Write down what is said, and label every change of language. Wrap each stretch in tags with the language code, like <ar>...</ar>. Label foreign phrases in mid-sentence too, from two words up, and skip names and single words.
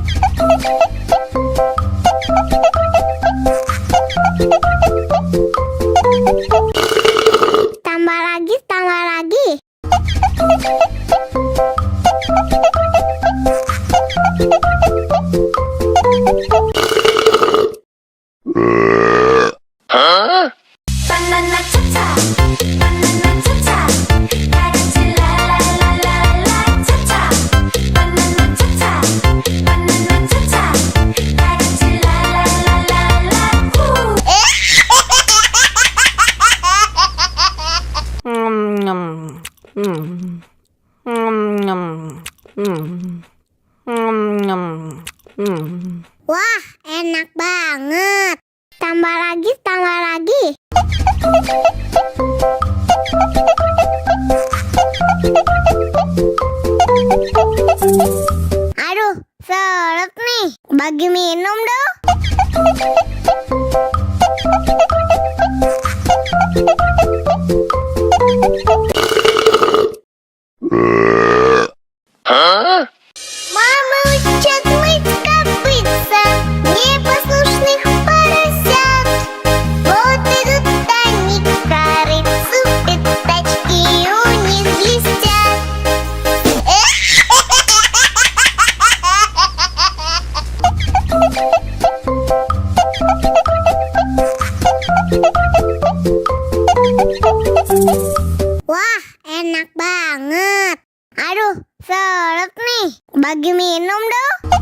<id>Tambah lagi, tambah lagi. Banana cha-cha, banana cha-cha, karenci la la la la la cha-cha. Banana cha-cha, banana cha-cha, karenci la la la la la. Wah, enak banget. Tambah lagi, tambah lagi. Aduh, seret nih. Bagi minum dong.</id> <ru>Мама учат мыть копытца непослушных поросят. Вот идут они к корыцу, пятачки у них блестят.</ru> <id>Wah, enak banget. Aduh, seret nih. Bagi minum dong.</id>